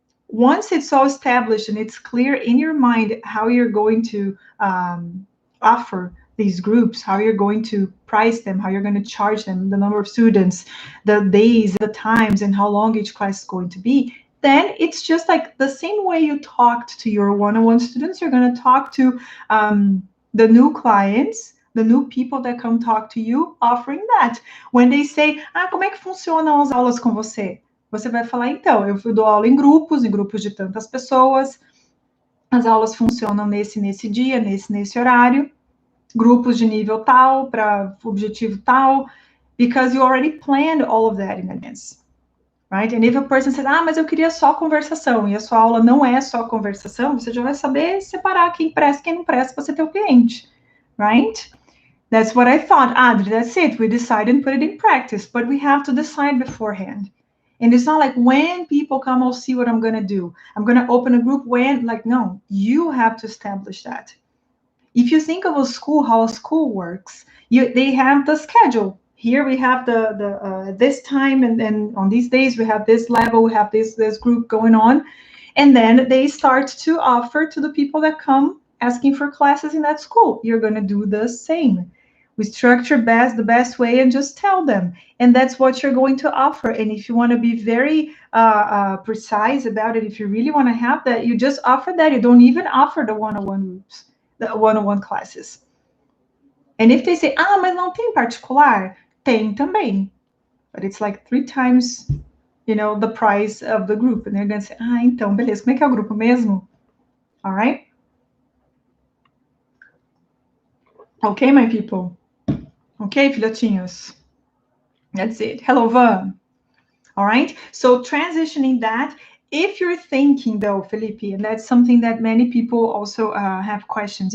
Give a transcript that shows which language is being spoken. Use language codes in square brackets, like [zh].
[en] Once it's all established and it's clear in your mind how you're going to offer these groups, how you're going to price them, how you're going to charge them, the number of students, the days, the times, and how long each class is going to be, then it's just like the same way you talked to your one-on-one students, you're going to talk to the new clients, the new people that come talk to you, offering that. When they say, [pt] como é que funcionam as aulas com você? Você vai falar, então, eu dou aula em grupos de tantas pessoas, as aulas funcionam nesse dia, nesse horário, grupos de nível tal, para objetivo tal, [en] because you already planned all of that in advance, right? And if a person says, [pt] mas eu queria só conversação, e a sua aula não é só conversação, você já vai saber separar quem presta e quem não presta para ser teu cliente, [en] right? That's what I thought, Adri, that's it. We decided and put it in practice, but we have to decide beforehand. And it's not like when people come, I'll see what I'm going to do. I'm going to open a group when, like, no, you have to establish that. If you think of a school, how a school works, they have the schedule. Here we have this time, and on these days we have this level, we have this group going on. And then they start to offer to the people that come asking for classes in that school. You're going to do the same. We structure the best way and just tell them. And that's what you're going to offer. And if you want to be very precise about it, if you really want to have that, you just offer that. You don't even offer the one-on-one groups, the one-on-one classes. And if they say, [pt] mas não tem particular, tem também. [en] But it's like 3 times, the price of the group. And they're going to say, [pt] então, beleza, como é que é o grupo mesmo? [en] All right? Okay, my people. Okay, filhotinhos. That's it. Hello, Van. All right. So transitioning that, if you're thinking though, Felipe, and that's something that many people also have questions.